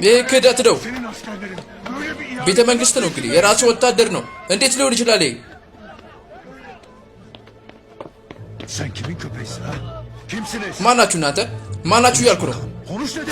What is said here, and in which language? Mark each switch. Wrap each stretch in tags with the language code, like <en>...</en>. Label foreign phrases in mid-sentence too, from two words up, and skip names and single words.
<am>ይህ ክህደት ነው።</am> <tr>senin askerlerin böyle bir ihanet.</tr> <am>ቤተ መንግስት ነው እንግዲህ የራሱ ወታደር ነው። እንዴት ሊሆን ይችላል?</am> <tr>Sen kimin köpeğisin ha? Kimsiniz?</tr> <am>ማናችሁ እናንተ? ማናችሁ እያልኩ ነው።</am> <tr>Konuş dedim.</tr>